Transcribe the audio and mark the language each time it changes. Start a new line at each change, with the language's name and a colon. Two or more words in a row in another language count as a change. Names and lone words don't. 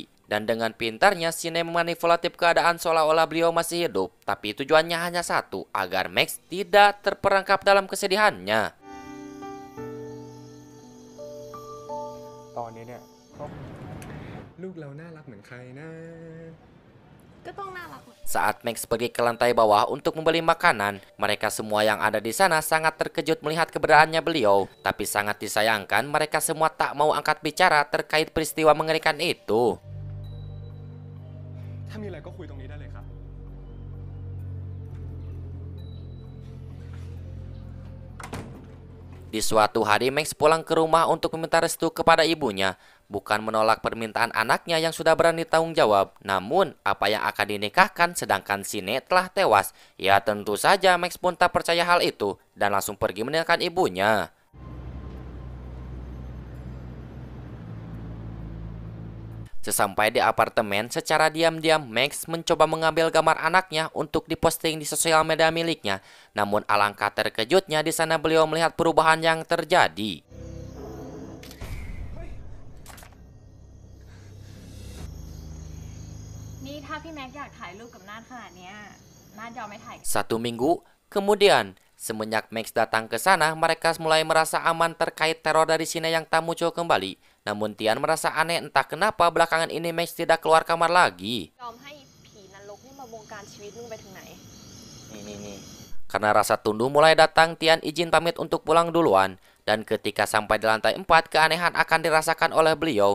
Indonesian: Dan dengan pintarnya, Sine memanipulatif keadaan seolah-olah beliau masih hidup. Tapi tujuannya hanya satu, agar Max tidak terperangkap dalam kesedihannya.
Thai: ตอนนี้เนี่ยครอบลูกเราน่ารักเหมือนใครนะ ก็ต้องน่ารักเหมือน
Indonesian: Saat Max pergi ke lantai bawah untuk membeli makanan, mereka semua yang ada di sana sangat terkejut melihat keberadaannya beliau. Tapi sangat disayangkan, mereka semua tak mau angkat bicara terkait peristiwa mengerikan itu.
Thai: ถ้ามีอะไรก็คุยตรงนี้ได้เลยครับ
Indonesian: Di suatu hari, Max pulang ke rumah untuk meminta restu kepada ibunya. Bukan menolak permintaan anaknya yang sudah berani tanggung jawab. Namun, apa yang akan dinikahkan sedangkan Sine telah tewas? Ya tentu saja Max pun tak percaya hal itu dan langsung pergi meninggalkan ibunya. Sesampai di apartemen, secara diam-diam Max mencoba mengambil gambar anaknya untuk diposting di sosial media miliknya. Namun alangkah terkejutnya di sana beliau melihat perubahan yang terjadi.
Thai: นี่ถ้าพี่แม็กอยากถ่ายรูปกับนาดขนาดเนี้ยนาดยอมไม่ถ่าย
Indonesian: Satu minggu kemudian, semenjak Max datang ke sana, mereka mulai merasa aman terkait teror dari Sine yang tak muncul kembali. Namun Tian merasa aneh entah kenapa belakangan ini Max tidak keluar kamar lagi.
Thai: ยอมให้ผีนรกนี่มาบงการชีวิตมึงไปถึงไหน
Indonesian: Karena rasa tunduh mulai datang, Tian izin pamit untuk pulang duluan. Dan ketika sampai di lantai 4, keanehan akan dirasakan oleh beliau.